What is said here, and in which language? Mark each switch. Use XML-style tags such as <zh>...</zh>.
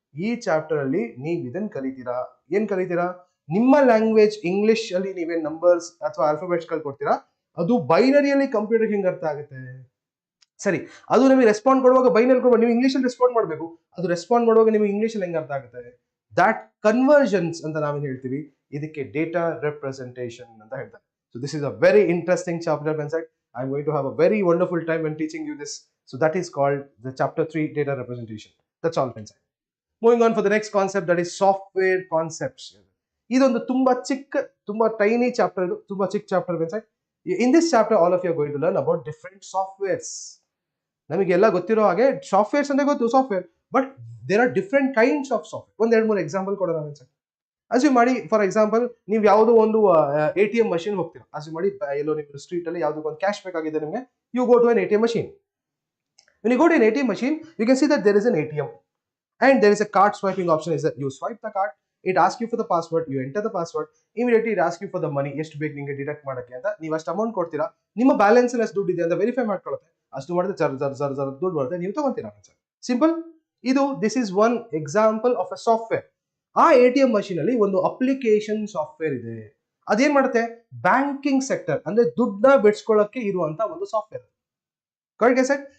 <kn>ಈ ಚಾಪ್ಟರ್ ಅಲ್ಲಿ ನೀವು ಇದನ್ನ ಕಲಿತೀರಾ. ಏನ್ ಕಲಿತೀರಾ? ನಿಮ್ಮ ಲ್ಯಾಂಗ್ವೇಜ್ ಇಂಗ್ಲಿಷ್ ಅಲ್ಲಿ ನೀವೇನ್ ನಂಬರ್ಸ್ ಅಥವಾ ಆಲ್ಫಾಬೆಟ್ಸ್ ಕೊಡ್ತೀರಾ, ಅದು ಬೈನರಿಯಲ್ಲಿ ಕಂಪ್ಯೂಟರ್ ಹೆಂಗ್ ಅರ್ಥ ಆಗುತ್ತೆ? ಸರಿ, ಅದು ನಿಮಗೆ ರೆಸ್ಪಾಂಡ್ ಕೊಡುವಾಗ ಬೈನರಿ ಕೊಡುವಾಗ ನೀವು ಇಂಗ್ಲಿಷ್ ಅಲ್ಲಿ ರೆಸ್ಪಾಂಡ್ ಮಾಡಬೇಕು. ಅದು ರೆಸ್ಪಾಂಡ್ ಮಾಡುವಾಗ ನಿಮಗೆ ಇಂಗ್ಲಿಷ್ ಅಲ್ಲಿ ಹೆಂಗ್ ಅರ್ಥ ಆಗುತ್ತೆ? ದಟ್ ಕನ್ವರ್ಷನ್ಸ್ ಅಂತ ನಾವೇನ್ ಹೇಳ್ತೀವಿ, ಇದಕ್ಕೆ ಡೇಟಾ ರೆಪ್ರೆಸೆಂಟೇಷನ್ ಅಂತ ಹೇಳ್ತಾರೆ.</kn> <en>So this is a very interesting chapter friends. I'm going to have a very wonderful time when teaching you this. So that is called the chapter 3 data representation. That's all friends. Moving on for the next concept, that is software concepts.</en> <kn>ಇದೊಂದು ತುಂಬಾ ಚಿಕ್ಕ, ತುಂಬಾ tiny chapter. ಇದು ತುಂಬಾ ಚಿಕ್ಕ chapter friends.</kn> <en>In this chapter all of you are going to learn about different softwares.</en> <kn>ನಮಗೆಲ್ಲ ಗೊತ್ತಿರೋ ಹಾಗೆ ಸಾಫ್ಟ್ವೇರ್ಸ್ ಅಂದ್ರೆ ಗೊತ್ತು, software,</kn> <en>But there are different kinds of software.</en> <kn>ಒಂದ್ 2-3 ಎಕ್ಸಾಂಪಲ್ ಕೊಡೋಣ ಫ್ರೆಂಡ್ಸ್. ಅಸ್ಯೂಮ್ ಮಾಡಿ, ಫಾರ್ ಎಕ್ಸಾಂಪಲ್, ನೀವು ಯಾವುದೋ ಒಂದು ATM ಮಷಿನ್ ಹೋಗ್ತೀರಾ. ಅಸ್ಯೂಮ್ ಮಾಡಿ ಎಲ್ಲೋ ನಿಮ್ಮ ಸ್ಟ್ರೀಟ್ ಅಲ್ಲಿ ಯಾವುದೋ ಒಂದು ಕ್ಯಾಶ್ ಬೇಕಾಗಿದೆ ನಿಮಗೆ.</kn> <en>You go to an ATM machine. When you go to an ATM machine, you can see that there is an ATM and there is a card swiping option. Is that you swipe the card, it asks you for the password, you enter the password, immediately it asks you for the money.</en> <kn>ಎಷ್ಟು ಬೇಕು ನಿಮಗೆ deduct ಮಾಡಕ್ಕೆ ಅಂತ. ನೀವು ಅಷ್ಟು amount ಕೊಡ್ತೀರಾ, ನಿಮ್ಮ balance ಅಲ್ಲಿ ಎಷ್ಟು ದುಡ್ಡು ಇದೆ ಅಂತ ವೆರಿಫೈ ಮಾಡ್ಕೊಳ್ಳುತ್ತೆ. ಅಷ್ಟು ಮಾಡಿದ್ರೆ ಜರ್ ದುಡ್ಡು ಬರುತ್ತೆ, ನೀವು ತಗೊಂತೀರಾ. ಸಿಂಪಲ್. ಇದು</kn> <en>This is one example of a software.</en> <kn>ಆ ATM ಮಷೀನ್ ಅಲ್ಲಿ ಒಂದು ಅಪ್ಲಿಕೇಶನ್ ಸಾಫ್ಟ್ವೇರ್ ಇದೆ. ಅದೇನ್ ಮಾಡುತ್ತೆ? ಬ್ಯಾಂಕಿಂಗ್ ಸೆಕ್ಟರ್ ಅಂದ್ರೆ ದುಡ್ಡನ್ನ ಬಿಡಿಸ್ಕೊಳ್ಳಕ್ಕೆ ಇರುವಂತ ಒಂದು ಸಾಫ್ಟ್ವೇರ್. Correct sir?</kn>